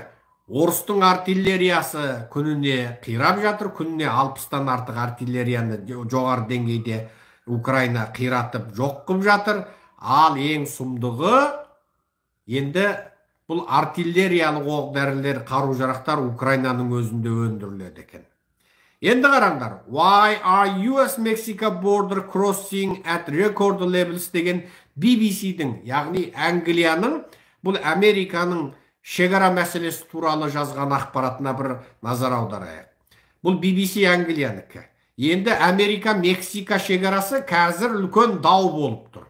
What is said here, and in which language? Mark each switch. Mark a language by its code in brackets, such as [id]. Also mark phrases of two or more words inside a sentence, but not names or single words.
[kk] Орыстың артиллериясы күніне қирап жатыр, күніне 60-тан артық артиллерияны жоғары деңгейде Украина қиратып жоқ қылып жатыр. Ал ең сұмдығы енді бұл артиллериялық оқ-дәрілер, қару-жарақтар Украинаның өзінде өндіріледі екен. Енді қараңдар, [en] Why are US-Mexico border crossing at record levels [kk] деген BBC-дің, яғни Англияның, бұл Американың шекара мәселесі туралы жазған ақпаратына бір назар аударайық. Бұл BBC Англиянікі. Енді Америка-Мексика шекарасы қазір үлкен дау болып тұр.